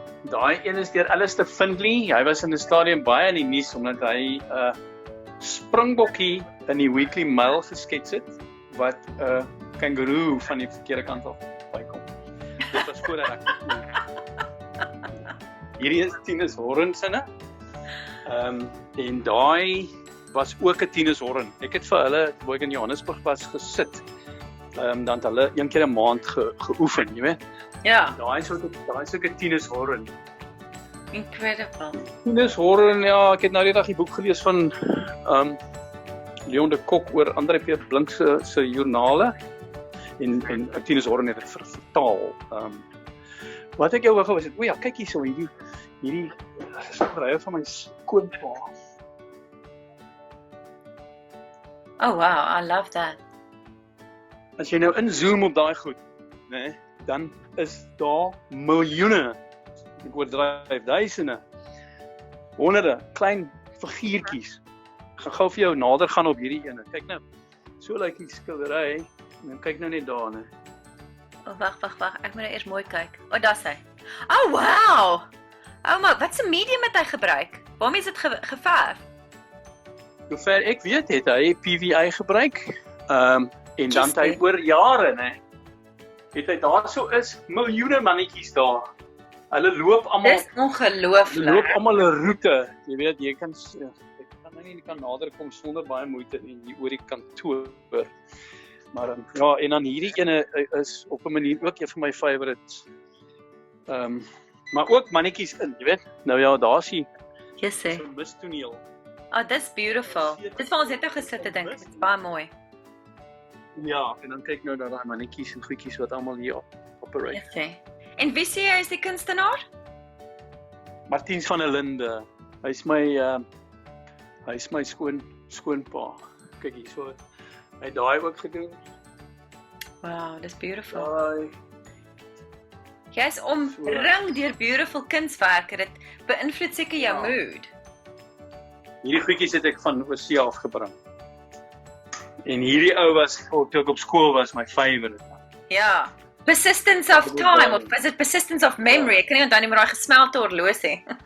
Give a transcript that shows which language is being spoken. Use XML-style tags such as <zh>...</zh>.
<af>Daai een is deur Alistair Findlay. Hy was in die stadium baie in die nuus omdat hy springbokkie in die Weekly Mail geskets het wat kangaroo van die verkeerde kant af bykom. Dit was voordat ek hierdie is Tinus Horrensinne. En daai was ook 'n Tinus Horren. Ek het vir hulle, toe ek in Johannesburg was, gesit. Dan het hulle een keer 'n maand geoefen, jy weet. Ja. Daai is ook 'n Tinus Horren.</af> <en>Incredible.</en> <af>Tinus Horren, ja, ek het nou die dag die boek gelees van Leon de Kok oor André P. Blink se joernale. En Tinus Horren het dit vertaal. Wat ek jou wou gewys het, o ja, kyk hierso, hierdie skilderye van my skoonpa.</af> <en>Oh wow, I love that.</en> <af>As jy nou inzoom op daai goed, né, dan is daar miljoene, ek oordryf, duisende, honderde klein figuurtjies. Ek gaan gou vir jou nader gaan op hierdie ene. Kyk nou. So lyk die skildery. En kyk nou net daar, né. Oh, wag. Ek moet nou eers mooi kyk. Oh, daar's hy. Oh, wow. Oh my, wat 'n medium het hy gebruik? Waarmee is dit geverf? Sover ek weet, het hy PVA gebruik. En dan het hy oor jare, né, het hy daarso is miljoene mannetjies daar. Hulle loop almal. Dis ongelooflik. Loop almal 'n roete. Jy weet, jy kan nou nie kan nader kom sonder baie moeite en hier oor die kantoor. Maar ja, en dan hierdie ene is op 'n manier ook een van my favorites. Maar ook mannetjies in, jy weet. Nou ja, daar's hy.</af> <en>Yes, sir.</en> <af>So 'n mistoneel. Oh, dis beautiful. Dit waar ons net nou gesit het, dink ek. Dit's baie mooi. Ja, en dan kyk nou na daai mannetjies en goedjies wat almal hier operate.</af> <en>Yes, sir.</en> <af>En wie sê hy is die kunstenaar? Martiens van der Linde. Hy's my skoonpa. Kyk hierso. Hy het daai ook gedoen. Wow, dis beautiful. Daai. Jy's omring deur beautiful kunswerke. Dit beïnvloed seker jou mood. Hierdie goedjies het ek van oorsee af gebring. En hierdie ou was, toe ek op skool was, my favorite. Ja.</af> <en>Persistence of time, of is it persistence of memory?</en> <af>Ek kan nie onthou nie, maar daai gesmelte horlosie.</af>